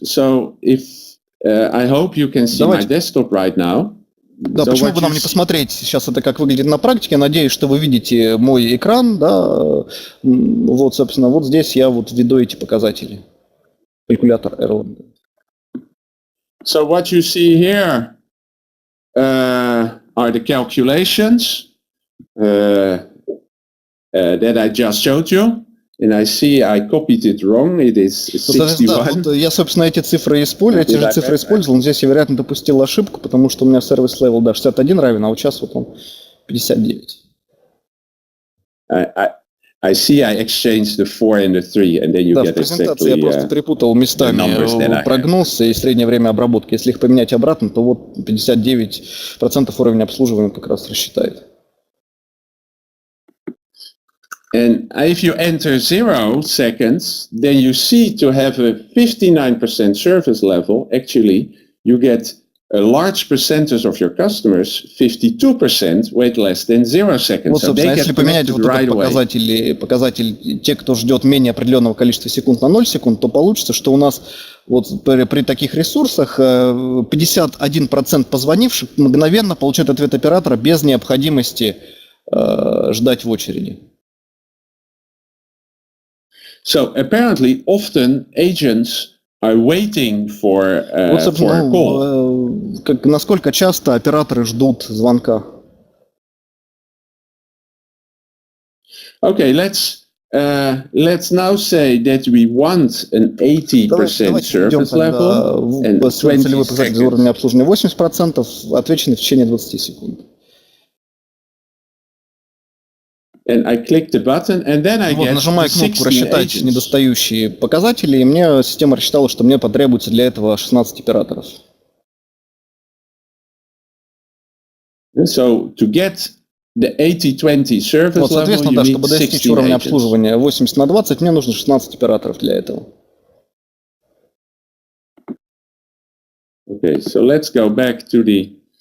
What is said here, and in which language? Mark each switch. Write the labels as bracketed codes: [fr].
[en] So if I hope you can see my desktop right now. [ru] Да, почему бы нам не посмотреть сейчас это, как выглядит на практике? Я надеюсь, что вы видите мой экран, да. Вот, собственно, вот здесь я вот введу эти показатели. Калькулятор Erlang. [en] So what you see here are the calculations that I just showed you. And I see I copied it wrong. It is 61. [ru] Вот я, собственно, эти цифры использовал, но здесь я, вероятно, допустил ошибку, потому что у меня сервис level 61 равен, а вот сейчас вот он 59. [en] I see I exchanged the 4 and the 3, and then you get [ru] в презентации я просто перепутал местами прогноз и среднее время обработки. Если их поменять обратно, то вот 59% уровня обслуживания как раз рассчитает. [en] And if you enter 0 seconds, then you see to have a 59% service level, actually, you get a large percentage of your customers, 52%, wait less than 0 seconds. [ru] Вот, собственно, если поменять вот этот показатель, те, кто ждет менее определенного количества секунд на 0 секунд, то получится, что у нас вот при таких ресурсах 51% позвонивших мгновенно получают ответ оператора без необходимости ждать в очереди. [en] So apparently, often agents are waiting for a call. [ru] Насколько часто операторы ждут звонка? [en] Okay, let's now say that we want an 80% service level and 20 seconds. [ru] Уровня обслуживания 80%, отвечено в течение 20 секунд. [en] And I click the button, and then I get [ru] нажимаю кнопку «Рассчитать недостающие показатели», и мне система рассчитала, что мне потребуется для этого 16 операторов. [en] So to get the 80-20 service level, [ru] соответственно, да, чтобы достичь уровня обслуживания 80/20, мне нужно 16 операторов для этого. [en] Okay, so let's go back to the